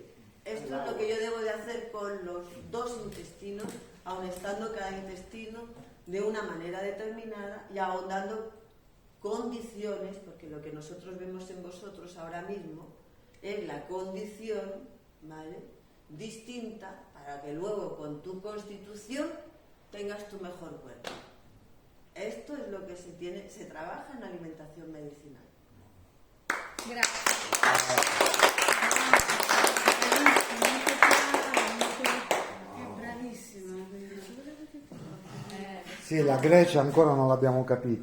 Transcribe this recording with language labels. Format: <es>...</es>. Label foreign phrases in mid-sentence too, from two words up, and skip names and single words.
<es>Esto es lo que yo debo de hacer con los dos intestinos, aun estando cada intestino de una manera determinada y aun dando condiciones, porque lo que nosotros vemos en vosotros ahora mismo es la condición, ¿vale?, distinta para que luego con tu constitución tengas tu mejor cuerpo. Esto es lo que se trabaja en alimentación medicinal.</es> <it>Grazie. Bravissima. Sì, la Grecia ancora non l'abbiamo capita.</it>